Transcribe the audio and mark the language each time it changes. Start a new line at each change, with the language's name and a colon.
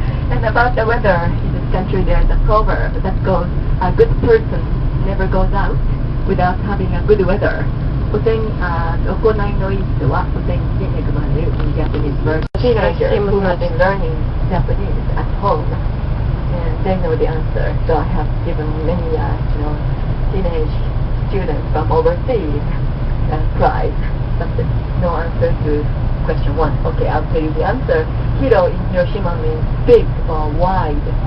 English: And about the weather in this country, there's a proverb that goes, a good person never goes out without having a good weather.
Japanese: 行いのいい人はお天気に恵まれる
English: in Japanese version. Teenagers who have been learning Japanese at home, and they know the answer. So I have given many, teenage students from overseas prize, but no answer to question 1. Okay, I'll tell you the answer. Hiro in Hiroshima means big or wide.